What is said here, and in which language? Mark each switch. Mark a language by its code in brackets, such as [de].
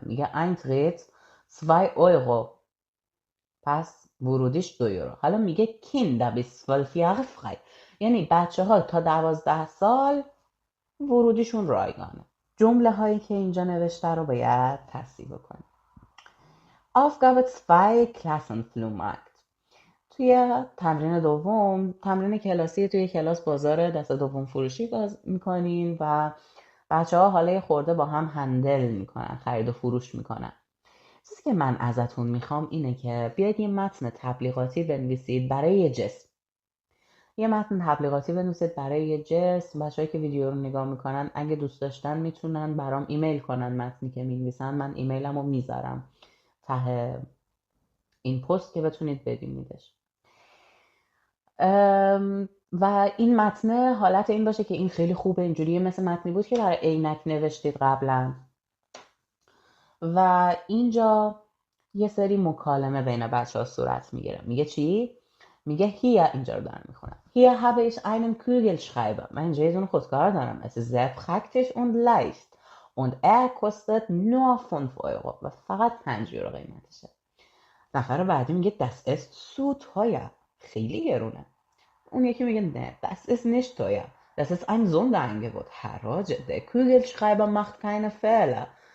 [fa] میگه [de] Eintritt 2 Euro [fa] پس ورودیش 2 یورو. حالا میگه [de] Kinder bis 12 Jahre frei [fa] یعنی بچه ها تا 12 سال ورودیشون رایگانه. جمله هایی که اینجا نوشته رو باید تصحیح بکنید. [de] Aufgabe 2 Klassenflohmarkt. [fa] توی تمرین دوم تمرین کلاسی توی کلاس بازار دست دوم فروشی میکنین و بچه ها حالا خورده با هم هندل میکنن خرید و فروش میکنن. چیزی که من ازتون میخوام اینه که بیاید یه متن تبلیغاتی بنویسید برای یه جسم. یه متن تبلیغاتی بنویسید برای یه جسم. بچه‌هایی که ویدیو رو نگاه میکنن اگه دوست داشتن میتونن برام ایمیل کنن متنی که می‌نویسن. من ایمیلمو میذارم ته این پست که بتونید ببینیدش. و این متن حالت این باشه که این خیلی خوبه، اینجوریه مثل متنی بود که برای عینک نوشتید قبلا. و اینجا یه سری مکالمه بین بچه ها صورت میگیره. میگه چی؟ میگه هی، اینجا رو دارم میخونم. [de] Hier habe ich einen Kugelschreiber. [fa] من اینجا یه دونه خودکار دارم. [de] Es ist sehr praktisch und leicht. Und er kostet nur 5 Euro. [fa] و فقط 5 یورو قیمتشه. نفر بعدی میگه [de] das ist so teuer. [fa] خیلی گرونه. اون یکی میگه نه [de] das ist nicht teuer. Das ist ein Sonderangebot. [fa] حراجه. [de] Der Kugelschreiber macht keine Fehler.